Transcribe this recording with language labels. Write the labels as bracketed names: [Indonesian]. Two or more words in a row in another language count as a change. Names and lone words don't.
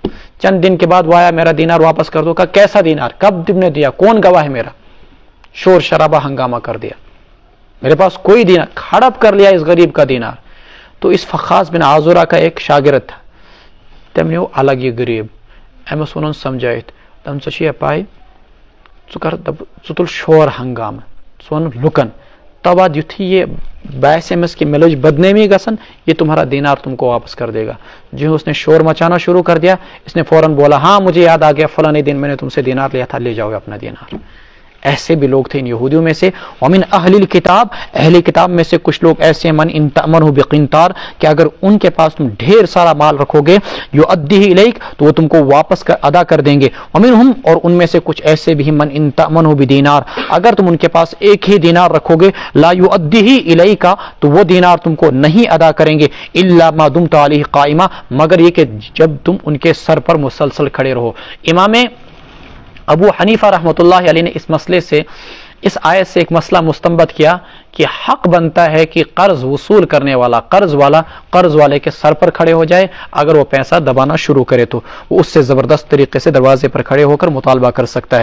[Urdu] چند دن کے بعد وہ آیا، میرا دینار واپس کر دو۔ کہا کیسا دینار، کب تم نے دیا، کون گواہ ہے میرا؟ شور شرابہ ہنگامہ کر دیا، میرے پاس کوئی دینار، ہڑپ کر لیا اس غریب کا دینار۔ تو اس فخاص بن عازورہ کا ایک شاگرد تھا، [Kashmiri] تم نے وہ الگ یہ غریب امس ونن سمجھائت، تم ژے پاے ژٕ تُل شور ہنگامہ، ژٕ وَن لُکن، تو بعد یتھی یہ باسے امس کہ ملج بدنامی گسن، [Urdu] یہ تمہارا دینار تم کو واپس کر دے گا۔ جو اس نے شور مچانا شروع کر دیا، اس نے فوراً بولا ہاں مجھے یاد آ گیا، فلاں دن میں نے تم سے دینار لیا تھا، لے جاؤ اپنا دینار۔ ایسے بھی لوگ تھے ان یہودیوں میں سے۔ [Arabic] ومن اہل الکتاب، [Urdu] اہل کتاب میں سے کچھ لوگ ایسے ہیں، [Arabic] من ان تأمنہ بقنطار، [Urdu] کہ اگر ان کے پاس تم ڈھیر سارا مال رکھو گے، [Arabic] یؤدیہ الیک، [Urdu] تو وہ تم کو واپس ادا کر دیں گے۔ ومنہم، اور ان میں سے کچھ ایسے بھی ہیں، [Arabic] من ان تأمنہ بدینار، [Urdu] اگر تم ان کے پاس ایک ہی دینار رکھو گے، [Arabic] لا یؤدیہ الیک، [Urdu] تو وہ دینار تم کو نہیں ادا کریں گے، [Arabic] الا ما دمت علیہ قائمہ، [Urdu] مگر یہ کہ جب تم ان کے سر پر مسلسل کھڑے رہو۔ امام ابو حنیفہ [Arabic] رحمۃ اللہ علیہ [Urdu] نے اس مسئلے سے، اس آیت سے ایک مسئلہ مستنبط کیا کہ حق بنتا ہے کہ قرض وصول کرنے والا، قرض والے کے سر پر کھڑے ہو جائے، اگر وہ پیسہ دبانا شروع کرے تو وہ اس سے زبردست طریقے سے دروازے پر کھڑے ہو کر مطالبہ کر سکتا ہے۔